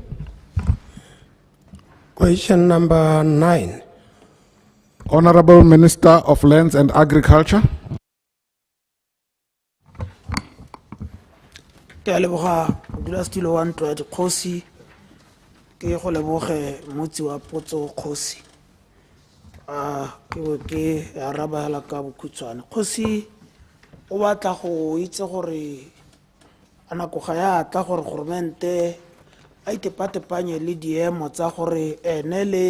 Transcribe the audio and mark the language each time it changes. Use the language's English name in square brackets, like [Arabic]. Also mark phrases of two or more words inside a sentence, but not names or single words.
[English] Question number 9. Honorable Minister of Lands and Agriculture. [Tswana] ke a leboga modulasetilo wa ntlo ya dikgosi ke go leboge motsi wa potso kgosi ke bo ke arabela ka bokhutshwane kgosi o batla go itse gore anako ga ya tla gore gormente a itepatepanye le diemo tsa gore ene